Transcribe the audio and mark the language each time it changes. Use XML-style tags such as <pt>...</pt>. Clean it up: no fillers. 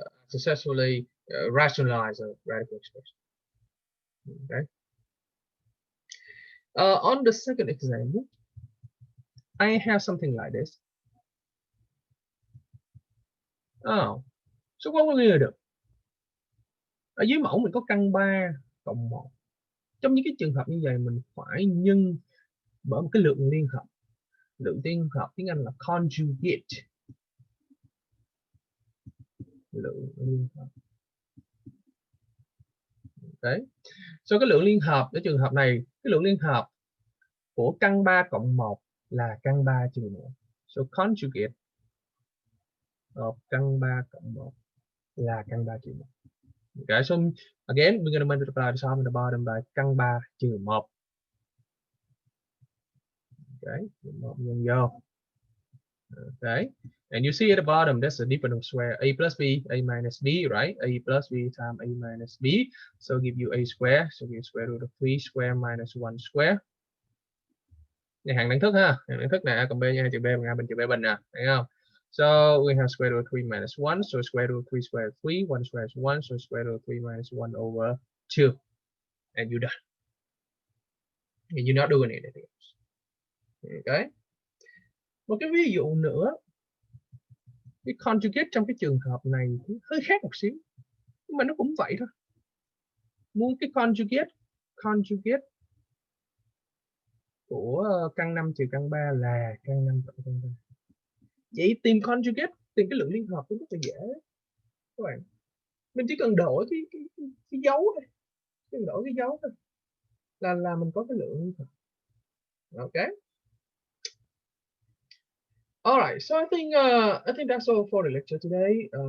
<en>Successfully rationalize a radical expression. Okay. On the second example, I have something like this. Oh, so what we're going to do?</en> <vi>Ở dưới mẫu mình có căn 3 cộng 1. Trong những cái trường hợp như vậy mình phải nhân bởi một cái lượng liên hợp. Lượng liên hợp tiếng Anh là conjugate. Lượng liên hợp. Đấy. So cái lượng liên hợp ở trường hợp này, cái lượng liên hợp của căn 3 cộng 1 là căn 3 trừ 1.</vi> <en>So conjugate of</en> <vi>căn 3 cộng 1 là căn 3 trừ 1.</vi> <en>Okay, so again we're going to multiply the top and the bottom by</en> <vi>căn 3 trừ 1.</vi> <en>Okay,</en> <vi>nhân vô.</vi> <en>Okay, and you see at the bottom that's the difference of square. A plus b, a minus b, right? A plus b times a minus b, so give you a square, so give square root of 3 square minus 1 square.</en> <vi>Này hàng đẳng thức ha, hàng đẳng thức này a cộng b nhân 2 trừ b bằng a bình trừ b bình nè, thấy không?</vi> <en>So we have square root of 3 minus 1, so square root of 3 square is 3, 1 square is 1, so square root of 3 minus 1 over 2, and you're done. And you're not doing anything else. Okay.</en> <vi>Một cái ví dụ nữa, cái conjugate trong cái trường hợp này cũng hơi khác một xíu, nhưng mà nó cũng vậy thôi. Muốn cái conjugate của căn 5 trừ căn 3 là căn 5 cộng căn 3. Vậy tìm conjugate, tìm cái lượng liên hợp cũng rất là dễ các bạn. Mình chỉ cần đổi cái dấu thôi, chỉ cần đổi cái dấu thôi là mình có cái lượng liên hợp.</vi> <en>Okay. All right, so I think that's all for the lecture today.</en>